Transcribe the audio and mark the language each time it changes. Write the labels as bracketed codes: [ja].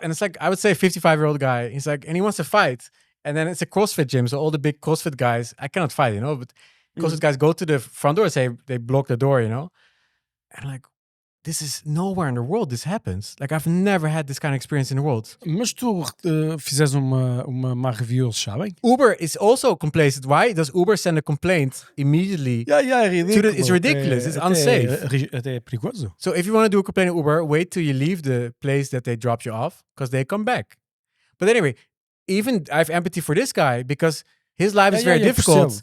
[en] And it's like, I would say a 55-year-old guy. He's like, and he wants to fight. And then it's a CrossFit gym. So all the big CrossFit guys, I cannot fight, you know, but CrossFit guys go to the front door and say, they block the door, you know. And like, this is nowhere in the world this happens. Like, I've never had this kind of experience in the world. [pt] Mas tu fizes uma má review, eles sabem? [en] Uber is also complacent. Why does Uber send a complaint immediately? [pt] É ridículo. [en] It's ridiculous. It's unsafe. [pt] Até é perigoso. [en] So if you want to do a complaint at Uber, wait till you leave the place that they dropped you off because they come back. But anyway, even I have empathy for this guy because his life is very difficult.